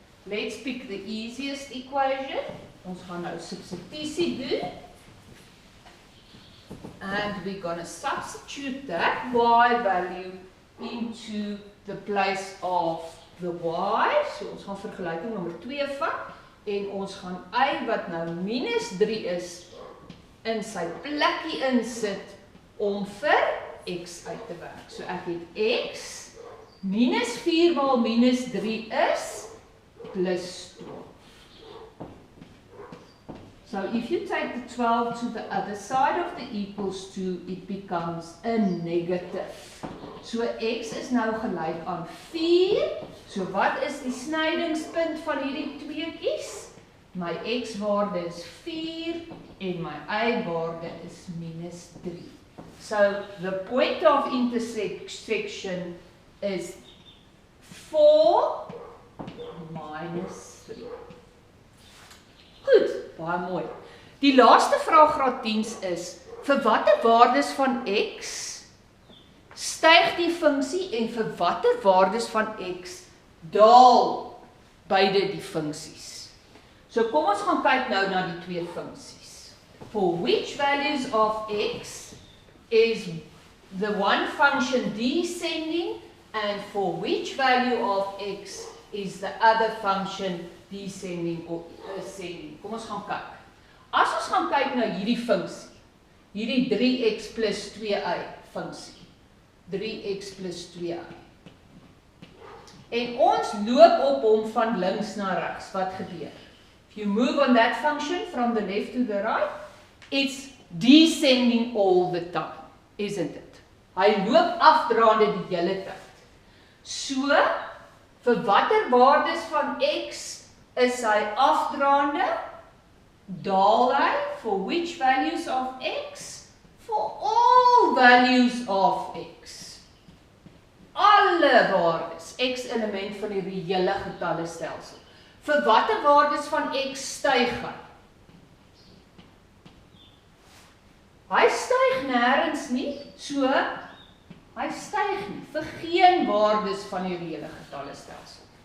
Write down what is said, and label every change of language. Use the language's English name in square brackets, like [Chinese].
[English] Let's pick the easiest equation. [Afrikaans] Ons gaan nou substitusie doen. [English] And we're going to substitute that y value into the place of the y. [Afrikaans] So ons gaan vergelyking nommer 2 vat en ons gaan y wat nou minus 3 is in sy plekkie insit om vir x uit te werk. So ek het x minus 4 maal minus 3 is plus 12. [English] So if you take the 12 to the other side of the equals to, it becomes a negative. [Afrikaans] So x is nou gelyk aan 4. So wat is die snydingspunt van hierdie tweeetjies? My x-waarde is 4 en my y-waarde is minus 3. [English] So the point of intersection is 4 minus 3. [Afrikaans] Goed, baie mooi. Die laaste vraag graad 10 is, vir watter waardes van x styg die funksie en vir watter waardes van x daal beide die funksies? So kom ons gaan kyk nou na die twee funksies. [English] For which values of x is the one function descending and for which value of x is the other function descending or ascending? [Afrikaans] Kom ons gaan kyk. As ons gaan kyk na hierdie funksie, hierdie 3x plus 2y funksie, 3x plus 2y. En ons loop op hom van links na regs. Wat gebeur? [English] If you move on that function from the left to the right, it's descending all the time, isn't it? [Afrikaans] Hy loop afdraande die hele tyd. So, vir watter waardes van x is hy afdraande? Daal hy, [English] for which values of x? For all values of x. [Afrikaans] Alle waardes, x element van die reële getallestelsel. Vir watter waardes van x styg hy? Hy styg nêrens nie, so hy styg nie vir geen waardes van die reële getallestelsel.